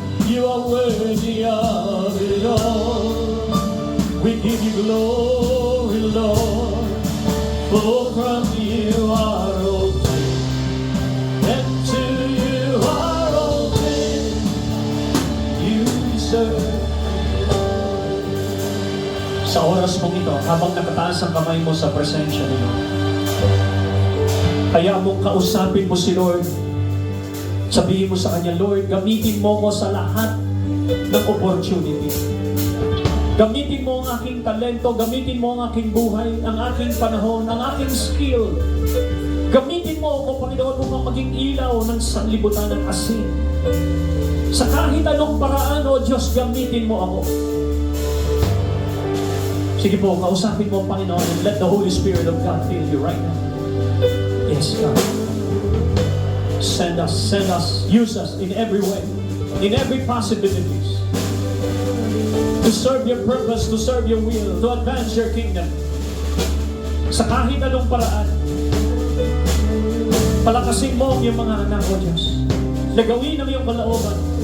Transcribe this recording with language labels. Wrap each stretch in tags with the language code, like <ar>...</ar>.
<en>You are worthy of it all. We give you glory, Lord. For from you are all things, and to you are all things. You deserve.</en> <tl>Sa oras mong ito, habang nakataas ang kamay mo sa presensya niyo, kaya mong kausapin mo si Lord. Sabihin mo sa Kanya, Lord, gamitin mo ko sa lahat ng opportunity. Gamitin mo ang aking talento, gamitin mo ang aking buhay, ang aking panahon, ang aking skill. Gamitin mo ako, Panginoon, upang maging ilaw ng sanlibutan ng asin. Sa kahit anong paraan, O Diyos, gamitin mo ako. Sige po, kausapin mo ang Panginoon</tl> <en>and let the Holy Spirit of God fill you right now. Yes, God. Send us, use us in every way, in every possibilities, to serve your purpose, to serve your will, to advance your kingdom.</en> <tl>Sa kahit anong paraan, palakasin mo ang iyong mga anak, O Diyos. Nagawin ang iyong kalooban.</tl>